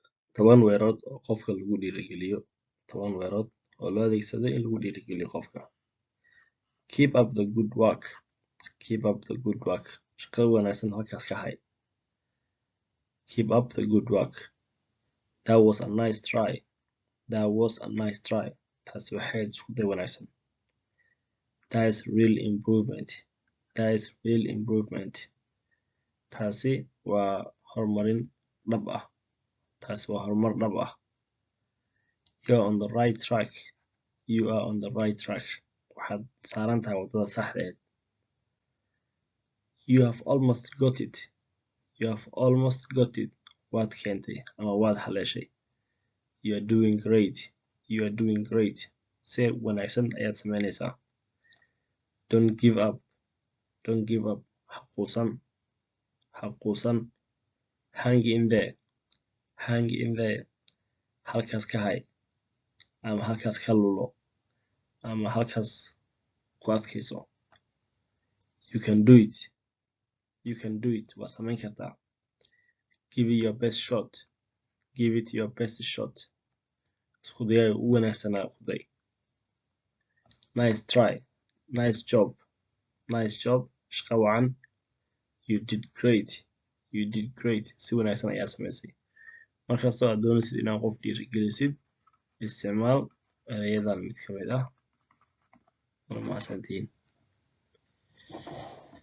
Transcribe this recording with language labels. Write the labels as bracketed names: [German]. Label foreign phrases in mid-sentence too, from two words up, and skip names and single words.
[Somali] toban weerood oo qofka lagu dhiirageliyo. toban weerood oo loo adeegsado in lagu dhiirageliyo qofka. [English] Keep up the good work. Keep up the good work. [Somali] Shaqada wanaagsan halkaas ka hay. [English] Keep up the good work. That was a nice try. That was a nice try. [Somali] Taasi waxay isku day wanaagsan. [English] That is real improvement. That is real improvement. [Somali] Taasi waa horumarin dhab ah. Taasi waa horumar dhab ah. [English] You are on the right track. You are on the right track. [Somali] Waxaad saaran tahay wadada saxdeed. [English] You have almost got it. You have almost got it. [Somali] Waad keentay ama waad haleeshay. [English] You are doing great. You are doing great. [Somali] Si wanaagsan ayaad samaynaysaa. [English] Don't give up. Don't give up. [Somali] Ha quusan. Ha quusan. [English] Hang in there. Hang in there. [Somali] Halkaas ka hay. Ama halkaas ka lulo. Ama halkaas ku adkayso. [English] You can do it. You can do it. [Somali] Waa samayn kartaa. [English] Give it your best shot. Give it your best shot. [Somali] Isku dayaaga ugu wanaagsanaa ku day. [English] Nice try. Nice job. Nice job. [Somali] Shaqo wacan. [English] You did great. You did great. [Somali] Si wanaagsan ayaa samaysay. Markastoo aad doonaysid inaad qof dhiirigelisid, isticmaal erayadan mid ka mid ah. Waa mahadsantihiin.